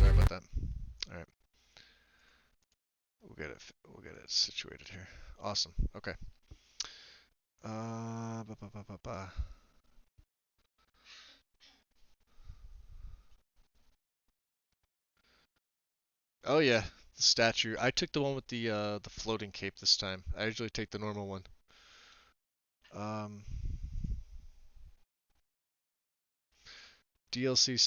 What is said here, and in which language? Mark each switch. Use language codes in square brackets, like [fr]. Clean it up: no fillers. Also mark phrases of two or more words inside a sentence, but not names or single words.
[en] Sorry about that. All right, we'll get it situated here. Awesome. Okay. Ba, ba, ba, ba, ba. Oh yeah, the statue. I took the one with the floating cape this time. I usually take the normal one. Um, DLC.